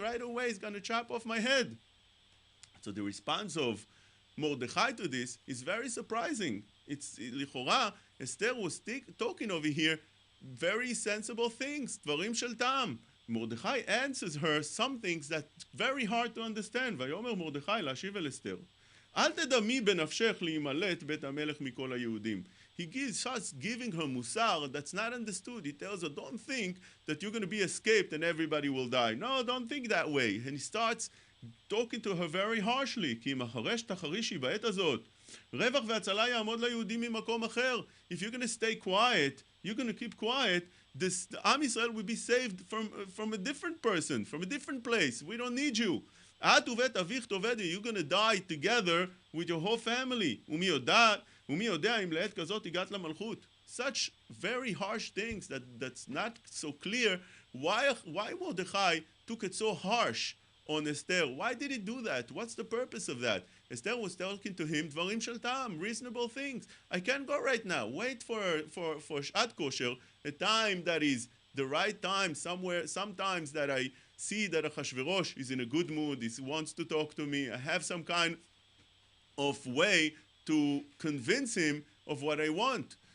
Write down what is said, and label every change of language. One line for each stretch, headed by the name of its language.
English: Right away, he's going to chop off my head. So the response of Mordechai to this is very surprising. It's lichora, Esther was talking over here very sensible things, dvarim shel ta'am. Mordechai answers her some things that very hard to understand.
Hebrew: ויאמר מרדכי להשיב אל אסתר. אל תדמי בנפשך להימלט בית המלך מכל היהודים.
English: He starts giving her musar that's not understood. He tells her, don't think that you're going to be escaped and everybody will die. No, don't think that way. And he starts talking to her very harshly.
Hebrew: כי אם החרש תחרישי בעת הזאת, רווח והצלה יעמוד ליהודים ממקום אחר.
English: If you're going to stay quiet, you're going to keep quiet, the Am Yisrael will be saved from a different person, from a different place. We don't need you.
Hebrew: את ובית אביך תאבדי,
English: you're going to die together with your whole family.
Hebrew: ומי יודע אם לעת כזאת הגעת למלכות.
English: Such very harsh things that's not so clear. Why Mordechai took it so harsh on Esther? Why did he do that? What's the purpose of that? Esther was talking to him, dvarim shel ta'am, reasonable things. I can't go right now. Wait for Shat Kosher, a time that is the right time, sometimes that I see that Achashverosh is in a good mood, he wants to talk to me, I have some kind of way to convince him of what I want.